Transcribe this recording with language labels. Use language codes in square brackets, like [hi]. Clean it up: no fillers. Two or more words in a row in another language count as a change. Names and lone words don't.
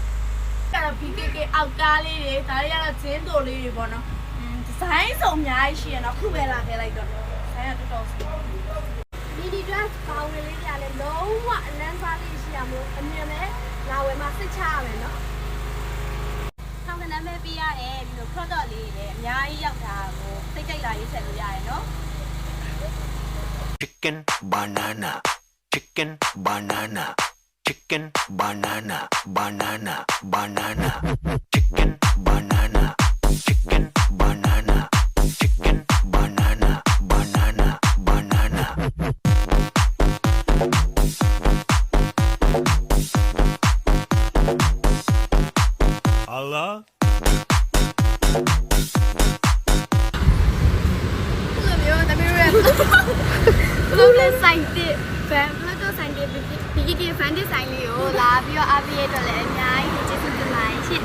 [my] အဲ့တော့ BKK အောက်ကားလေးတွေဒါတွေကတော့ဂျင်းတိုလေးတွေပေါ့နော်ဒီဇိုင်းစုံအများကြီးရှိရနော်ခုပဲလာခဲ့လိုက်တော့ဆိုင်ကတော်တော်စီဒီ dress ပေါင်းလေးကြလဲလုံးဝအလန်းစားလေးရှိရမို့အမြင်နဲ့လာဝယ်မှာစစ်ချရမယ်နော်ဆောင်းကနမ်းပဲပြရတယ်ဒီလို product လေးတွေအများကြီးရောက်တာကိုစိတ်ကြိုက်လာရေးဆက်လို့ရတယ်နော် [en] Chicken banana, chicken banana, chicken banana, banana, banana, chicken banana, chicken banana, chicken banana, banana, banana. Allah. [my] ဘလို့လဲဆိုင်တစ်ဘန်ဘလို့တော့ဆိုင်တစ် BKK Vantage ဆိုင်လေးကိုလာပြီးတော့အားပေးရတော့လည်းအများကြီးကျေးဇူးတင်ပါတယ်ရှင့်